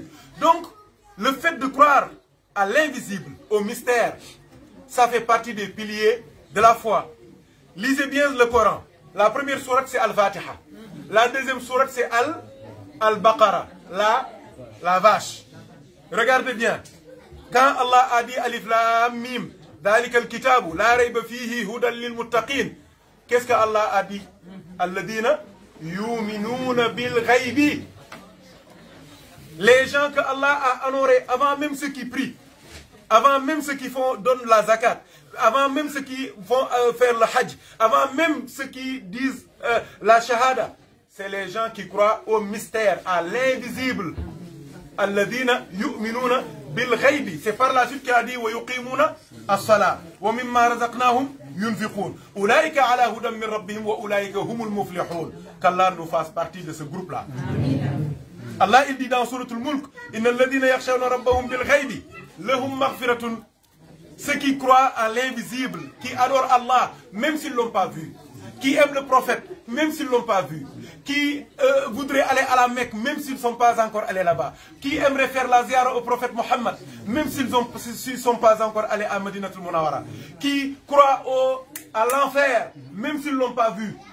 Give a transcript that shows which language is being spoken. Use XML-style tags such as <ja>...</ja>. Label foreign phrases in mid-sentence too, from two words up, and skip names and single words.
<fr>Donc, le fait de croire à l'invisible, au mystère, ça fait partie des piliers de la foi. Lisez bien le Coran. La première sourate, c'est Al-Fatiha. La deuxième sourate, c'est Al-Baqarah, la vache. Regardez bien. Quand Allah a dit</fr> <ar>الم ذلك الكتاب لا ريب فيه هدى للمتقين.</ar> <fr>Qu'est-ce que Allah a dit?</fr> <ar>الذين يؤمنون بالغيب.</ar> <fr>Les gens que Allah a honorés avant même ceux qui prient, avant même ceux qui donnent la zakat, avant même ceux qui vont faire le hajj, avant même ceux qui disent la shahada, c'est les gens qui croient au mystère, à l'invisible.</fr> <ar>الذين يؤمنون بالغيب.</ar> <fr>C'est par la suite qu'il a dit</fr> <ar>ويقيمون الصلاة ومما رزقناهم ينفقون. أولئك على هدى من ربهم وأولئك هم المفلحون.</ar> <fr>Qu'Allah nous fasse partie de ce groupe-là. Allah il dit dans Surat al-Mulk,</fr> <ar>إن الذين يخشون ربهم بالغيب لهم مغفرة.</ar> <fr>Ceux qui croient à l'invisible, qui adorent Allah, même s'ils ne l'ont pas vu, qui aiment le prophète, même s'ils ne l'ont pas vu, qui voudraient aller à la Mecque, même s'ils ne sont pas encore allés là-bas, qui aimeraient faire la ziara au prophète Mohammed, même s'ils ne sont pas encore allés à Medinatul Munawara, qui croient à l'enfer, même s'ils ne l'ont pas vu,</fr>